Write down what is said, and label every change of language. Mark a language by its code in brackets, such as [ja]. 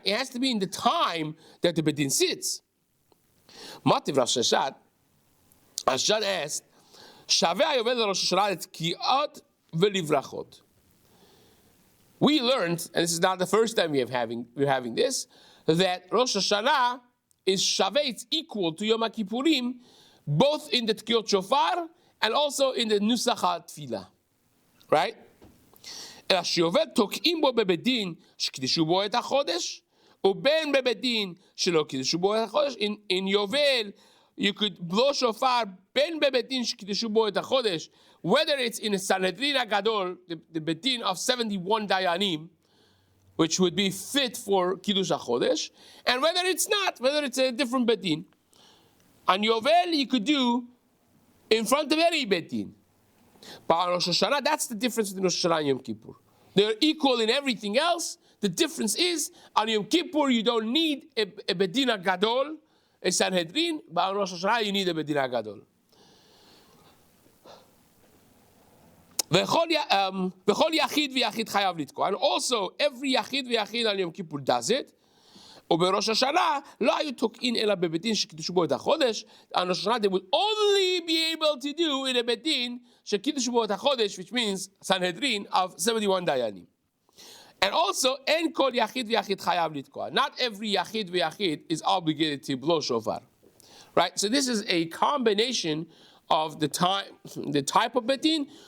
[en] It has to be in the time that the bedin sits. Mativ Rosh Hashanah asked, [he] Shaveh Yovel Rosh Hashanah Tkiot v'livrachot. [en] We learned, and this is not the first time we're having this, that Rosh Hashanah is Shaveh, it's equal to Yom Kippurim, both in the Tkiot Shofar and also in the Nusach HaTfilah, right? [he] אלא שיובל תוקעים בו בבדין שקידשו בו את החודש, ובין בבדין שלא קידשו בו את החודש. [en] In Yovel, you could blow shofar [he] בין בבדין שקידשו בו את החודש, [en] whether it's in a Sanhedrin HaGadol, the bedin of 71 dayanim, which would be fit for Kiddush HaChodesh, and whether it's not, whether it's a different bedin. On Yovel, you could do in front of any bedin. But on Rosh Hashanah, that's the difference between Rosh Hashanah and Yom Kippur. They're equal in everything else. The difference is, on Yom Kippur, you don't need a Bedin HaGadol, a Sanhedrin, but on Rosh Hashanah, you need a Bedin HaGadol. [he] V'chol yachid v'yachid chayav litko. [en] And also, every yachid v'yachid on Yom Kippur does it. [he] ובראש השנה לא היו תוקעים אלא בבדין שקידשו בו את החודש. [en] On Rosh Hashanah they would only be able to do in a bedin [he] שקידשו בו את החודש, [en] which means Sanhedrin of 71 dayanim. And also, [he] en kol yachid v'yachid chayav litkoa. [en] Not every yachid v'yachid is obligated to blow shofar. Right? So this is a combination of the type of bedin.